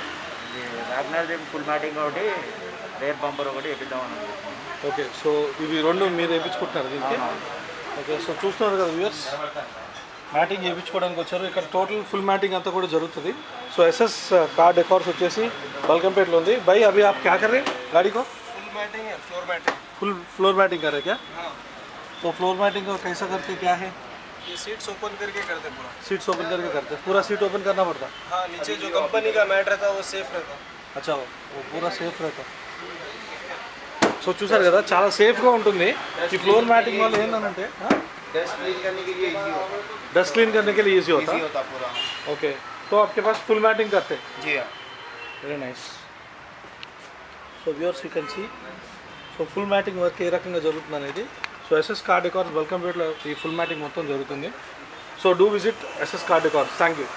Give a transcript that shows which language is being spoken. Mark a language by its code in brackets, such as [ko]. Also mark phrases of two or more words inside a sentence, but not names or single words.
[te] ఇది వ్యాగ్నర్ [en] full matting [te] ఒకటి, [en] rear bumper [te] ఒకటి వేపిద్దామని అనుకుంటున్నాం. ఓకే, సో ఇవి రెండు మీరు వేయించుకుంటున్నారు దీనికి? ఓకే, సో చూస్తున్నారు కదా వ్యూయర్స్, మ్యాటింగ్ వేయించుకోవడానికి వచ్చారు. ఇక్కడ [en] total full matting [te] అంతా కూడా జరుగుతుంది. సో ఎస్ఎస్ కార్ డెకోర్స్ వచ్చేసి बलकमपेट ఉంది. [hi] भाई अभी आप क्या कर रहे हैं गाड़ी को? [en] full matting [hi] है, [en] floor matting. full floor matting [hi] कर रहे हैं क्या? हाँ, तो [en] floor matting [hi] को कैसा करके क्या है? ये [en] seats open [hi] करके करते पूरा। [en] seats open [hi] करके करते हैं? पूरा [en] seat open [hi] करना पड़ता? हाँ, नीचे जो कंपनी का मैट रहता है वो सेफ रहता। अच्छा, वो पूरा సేఫ్ रहता. [te] సో చూసారు కదా, చాలా సేఫ్గా ఉంటుంది. ఈ [en] floor matting [te] వల్ల ఏంటంటే [en] dust clean [hi] करने के लिए इजी होता है। [en] dust clean [hi] करने के लिए ईजी होता इजी है. होता पूरा। ओके, तो आपके पास [en] full matting [hi] करते हैं? जी हाँ। [en] Very nice. So viewers you can see, so full matting work [te] ఏ రకంగా జరుగుతుంది అనేది. సో ఎస్ఎస్ కార్ డెకోర్స్ బల్కంపేట్లో ఈ [en] full matting [te] మొత్తం జరుగుతుంది. [en] So do visit SS Car Decors. Thank you.